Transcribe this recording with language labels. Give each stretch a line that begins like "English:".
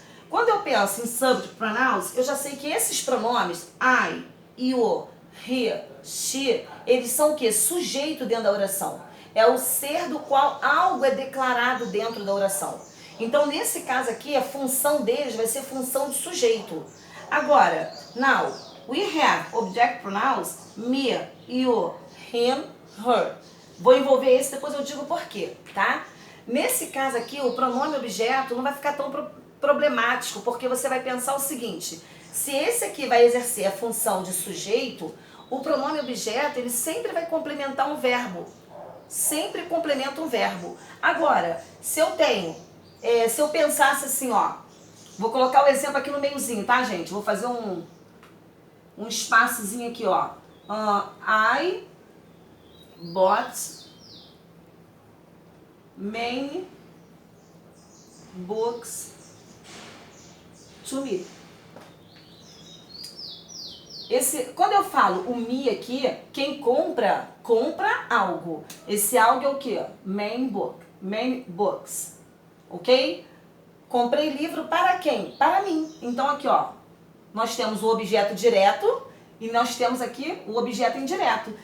Portuguese: Quando eu penso em
English: subject pronouns,
Portuguese: eu já sei que esses pronomes, I, you, he, she, eles são o quê? Sujeito dentro da oração. É o ser do qual algo é declarado dentro da oração. Então, nesse caso aqui, a função deles vai ser função de sujeito. Agora,
English: now, we have object pronouns, me, you, him, her.
Portuguese: Vou envolver esse, depois eu digo por quê, tá? Nesse caso aqui, o pronome objeto não vai ficar tão problemático, porque você vai pensar o seguinte, se esse aqui vai exercer a função de sujeito, o pronome objeto, ele sempre vai complementar um verbo. Sempre complementa um verbo. Agora, se eu tenho, se eu pensasse assim, ó, vou colocar o exemplo aqui no meiozinho, tá, gente? Vou fazer um espaçozinho aqui, ó.
English: I bought many books to me.
Portuguese: Quando eu falo o me aqui, quem compra, compra algo. Esse algo é o quê? Many books. Ok? Comprei livro para quem? Para mim. Então aqui, ó, nós temos o objeto direto e nós temos aqui o objeto indireto.